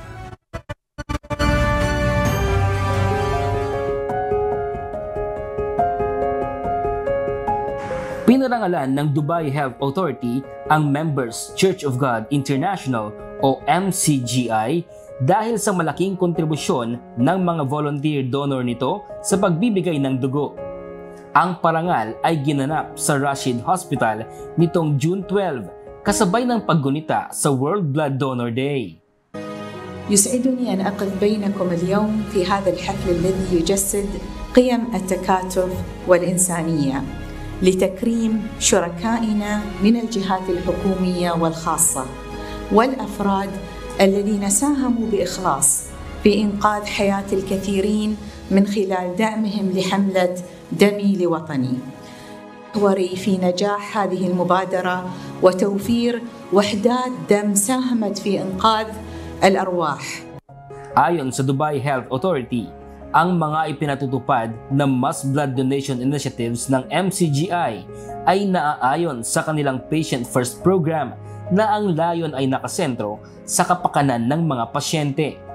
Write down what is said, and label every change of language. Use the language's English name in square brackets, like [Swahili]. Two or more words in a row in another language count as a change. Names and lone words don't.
[Filipino] Pinarangalan ng Dubai Health Authority ang Members Church of God International o MCGI dahil sa malaking kontribusyon ng mga [English] volunteer donor [Filipino] nito sa pagbibigay ng dugo. Ang parangal ay ginanap sa Rashid Hospital nitong June 12 kasabay ng paggunita sa World Blood Donor Day. [Arabic] يسعدني أن أقف بينكم اليوم في هذا الحفل الذي يجسد قيم التكاتف والإنسانية لتكريم شركائنا من الجهات الحكومية والخاصة والأفراد الذين ساهموا بإخلاص في إنقاذ حياة الكثيرين من خلال دعمهم لحملة دمي لوطني. وري في نجاح هذه المبادرة وتوفير وحدات دم ساهمت في إنقاذ الأرواح. [Filipino] Ayon sa Dubai Health Authority, ang mga ipinatutupad na [English] mass blood donation initiatives [Filipino] ng MCGI ay naaayon sa kanilang Patient First program na ang layon ay nakasentro sa kapakanan ng mga pasyente.